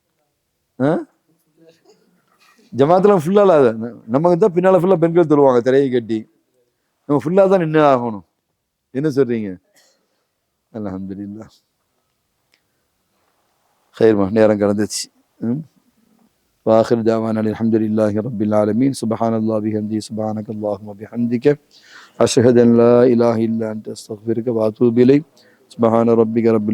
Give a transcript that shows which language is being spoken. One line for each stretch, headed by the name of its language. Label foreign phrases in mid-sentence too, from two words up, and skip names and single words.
Tamil: ஜமாத்தெல்லாம் ஃபுல்லா இல்லாத, நமக்கு தான் பின்னால ஃபுல்லா பெண்கள் தருவாங்க திரையை கட்டி. நம்ம ஃபுல்லா தான் நின்று ஆகணும். என்ன சொல்றீங்க? அல்ஹம்துலில்லாஹ். خيرமா நேரம் கடந்துச்சு.
Arabic: واخر دعوانا الحمد لله رب العالمين سبحان الله بحمده سبحانك اللهم وبحمدك اشهد ان لا اله الا انت استغفرك واتوب اليك سبحان ربك رب